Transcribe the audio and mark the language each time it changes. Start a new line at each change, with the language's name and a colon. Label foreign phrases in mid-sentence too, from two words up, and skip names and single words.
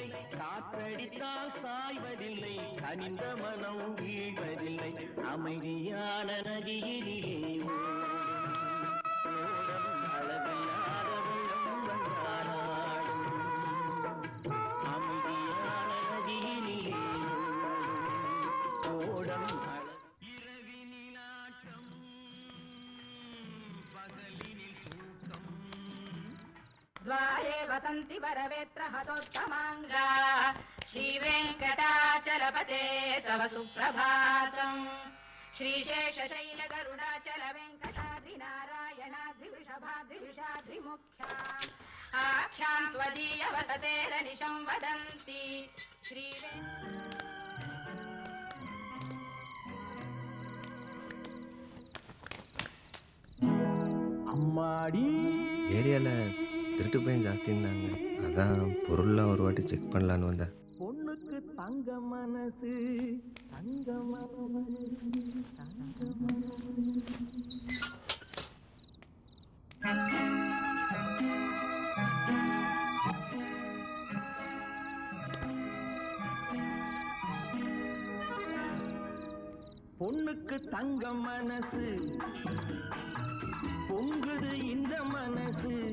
Tamil: காற்றடித்தால் சாய்வதில்லை, கனிந்த மனம் வீழ்வதில்லை. அமைதியான நதியினிலே ஓடும் அழகில்லாத வெள்ளம் வந்தாடும். அமைதியான நதியினிலே ஓடும்
Sanskrit: द्वारे वसन्ति वरवेत्र हतोत्तमाङ्गा श्रीवेङ्कटाचलपते तव सुप्रभातम्। श्रीशेषशैलगरुडाचल वेङ्कटाद्रिनारायणाद्रिवृषभाद्रिवृषाद्रिमुख्या आख्यां त्वदीयवसतेरनिशं वदन्ति
Tamil: அம்மாடி. ஏரியாவில் திருட்டு பையன் ஜாஸ்தின்னாங்க, அதான் பொருள்லாம் ஒரு வாட்டி செக் பண்ணலான்னு வந்தேன். பொண்ணுக்கு தங்க மனசு, தங்க மனசு, தங்க பொண்ணுக்கு தங்க மனசு, பொங்குது இந்த மனசு.